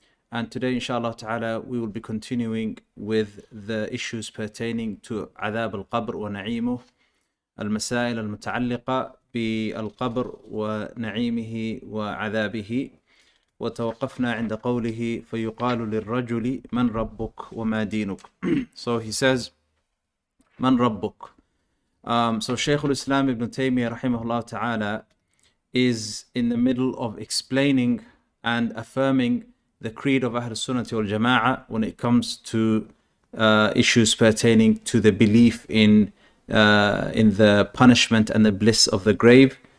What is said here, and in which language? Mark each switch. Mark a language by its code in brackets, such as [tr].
[en] And today, inshallah ta'ala, we will be continuing with the issues pertaining to [ar] عذاب القبر ونعيمه، المسائل المتعلقة بالقبر ونعيمه وعذابه. وتوقفنا عند قوله فيقال للرجل من ربك وما دينك. [en] So he says, [ar] من ربك. [en] So Shaykh al-Islam Ibn Taymiyyah rahimahullah ta'ala is in the middle of explaining and affirming the creed of Ahl Sunnah wal Jama'ah when it comes to issues pertaining to the belief in the punishment and the bliss of the grave.